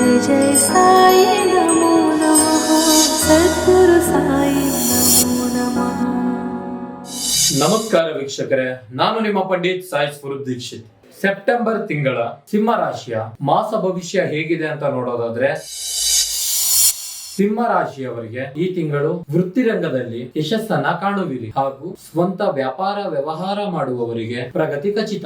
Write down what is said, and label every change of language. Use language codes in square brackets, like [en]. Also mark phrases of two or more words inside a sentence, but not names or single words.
[sa] जय साई नमो नमः सद्गुरु साई नमो नमः। [kn] ನಮಸ್ಕಾರ ವೀಕ್ಷಕರೇ, ನಾನು ನಿಮ್ಮ ಪಂಡಿತ್ ಸಾಯಿ ಸ್ವರೂಪ್ ದೀಕ್ಷಿತ್. ಸೆಪ್ಟೆಂಬರ್ ತಿಂಗಳ ಸಿಂಹ ರಾಶಿಯ ಮಾಸ ಭವಿಷ್ಯ ಹೇಗಿದೆ ಅಂತ ನೋಡೋದಾದ್ರೆ, ಸಿಂಹ ರಾಶಿಯವರಿಗೆ ಈ ತಿಂಗಳು ವೃತ್ತಿ ರಂಗದಲ್ಲಿ ಯಶಸ್ಸನ್ನ ಕಾಣುವಿರಿ ಹಾಗೂ ಸ್ವಂತ ವ್ಯಾಪಾರ ವ್ಯವಹಾರ ಮಾಡುವವರಿಗೆ ಪ್ರಗತಿ ಖಚಿತ.